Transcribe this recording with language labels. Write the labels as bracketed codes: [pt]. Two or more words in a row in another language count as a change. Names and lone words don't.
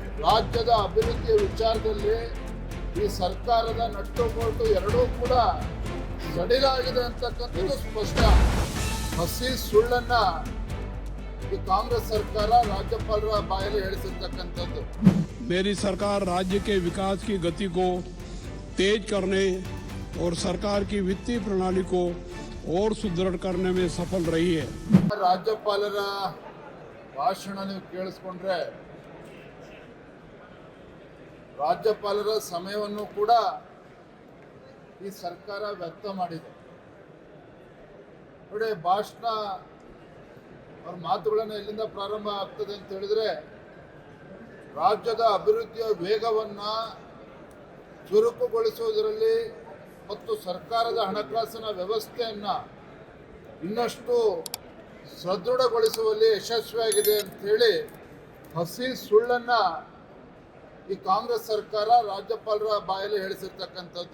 [kn] ರಾಜ್ಯದ ಅಭಿವೃದ್ಧಿಯ ವಿಚಾರದಲ್ಲಿ ಈ ಸರ್ಕಾರದ ನಟ್ಟುಬೋಟು ಎರಡೂ ಕೂಡ ಸಡಿಲಾಗಿದೆ ಅಂತಕ್ಕಂಥದ್ದು ಸ್ಪಷ್ಟ. ಹಸಿ ಸುಳ್ಳನ್ನ ಈ ಕಾಂಗ್ರೆಸ್ ಸರ್ಕಾರ ರಾಜ್ಯಪಾಲರ ಬಾಯಲ್ಲಿ ಹೇಳಿಸಿರ್ತಕ್ಕಂಥದ್ದು. [hi] मेरी सरकार राज्य के विकास की गति को तेज करने और सरकार की वित्तीय प्रणाली को और सुदृढ़ करने में सफल रही है. [kn] ರಾಜ್ಯಪಾಲರ ಭಾಷಣ ನೀವು ಕೇಳಿಸ್ಕೊಂಡ್ರೆ ರಾಜ್ಯಪಾಲರ ಸಮಯವನ್ನು ಕೂಡ ಈ ಸರ್ಕಾರ ವ್ಯರ್ಥ ಮಾಡಿದೆ. ನೋಡಿ, ಭಾಷಣ ಅವ್ರ ಮಾತುಗಳನ್ನು ಎಲ್ಲಿಂದ ಪ್ರಾರಂಭ ಆಗ್ತದೆ ಅಂತ ಹೇಳಿದ್ರೆ, ರಾಜ್ಯದ ಅಭಿವೃದ್ಧಿಯ ವೇಗವನ್ನ ಚುರುಕುಗೊಳಿಸುವುದರಲ್ಲಿ ಮತ್ತು ಸರ್ಕಾರದ ಹಣಕಾಸಿನ ವ್ಯವಸ್ಥೆಯನ್ನ ಇನ್ನಷ್ಟು ಸದೃಢಗೊಳಿಸುವಲ್ಲಿ ಯಶಸ್ವಿಯಾಗಿದೆ ಅಂತ ಹೇಳಿ ಹಸಿ ಸುಳ್ಳನ್ನ ಈ ಕಾಂಗ್ರೆಸ್ ಸರ್ಕಾರ ರಾಜ್ಯಪಾಲರ ಬಾಯಲ್ಲಿ ಹೇಳಿಸಿರ್ತಕ್ಕಂಥದ್ದು.